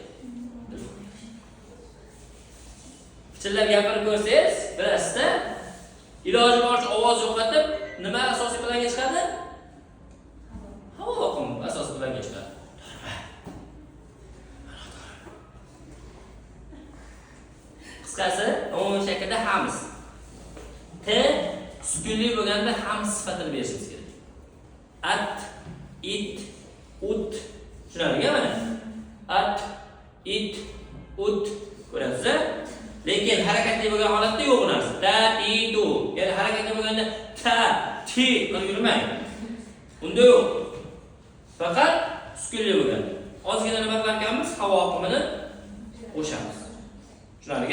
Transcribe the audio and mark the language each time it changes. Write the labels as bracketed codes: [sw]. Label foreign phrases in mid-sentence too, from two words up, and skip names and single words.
[uz] Pichirlab gapirib ko'rsangiz, bilasizda, iloji boricha ovoz yo'qotib, nima asosiy planga chiqadi? Havo oqimi asosiy planga chiqadi. Qisqasi, umumiy shaklda hams. T sukunli bo'lganda hams sifatini berishimiz kerak. At, it, ut. Tushunarli mana? At, it, ut. Ko'rasizlar? Lekin harakatli bo'lgan holatda yo'q bu narsa. Ta, ti, tu. Ya'ni harakatli bo'lganda ta, ti qilib yurmang. Unda yo'q. Faqat sukunli bo'lgan. Ozgina nima qilarkanmiz? Havo oqimini qo'shamiz. Tushunarli?